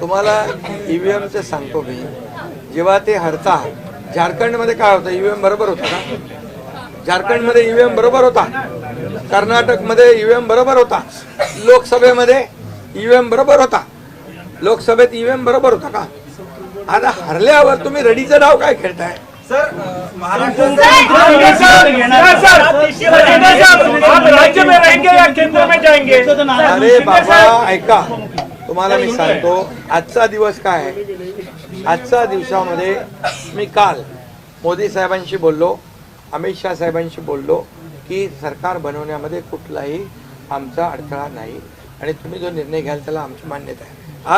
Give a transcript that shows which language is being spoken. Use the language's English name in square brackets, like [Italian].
[Marathi] तुम्हाला ईव्हीएमचं सांगतो मी. जेव्हा ते हरता, झारखंडमध्ये काय होतं, ईव्हीएम बरोबर होता का? झारखंडमध्ये ईव्हीएम बरोबर होता, कर्नाटकमध्ये ईव्हीएम बरोबर होता, लोकसभेमध्ये ईव्हीएम बरोबर होता, लोकसभेत ईव्हीएम बरोबर होता का? आता हरल्यावर तुम्ही रडीचं नाव काय खेळताय? [Hindi] राज्य में रहेंगे या केंद्र में जाएंगे? [Marathi] अरे बाबा ऐका, तुम्हाला मी सांगतो आजचा दिवस काय आहे. आजच्या दिवसामध्ये मी काल मोदी साहेबांशी बोललो, अमित शाह साहेबांशी बोललो की सरकार बनवण्यामध्ये कुठलाही आमचा अडथळा नाही आणि तुम्ही जो निर्णय घ्याल त्याला आमची मान्यता आहे.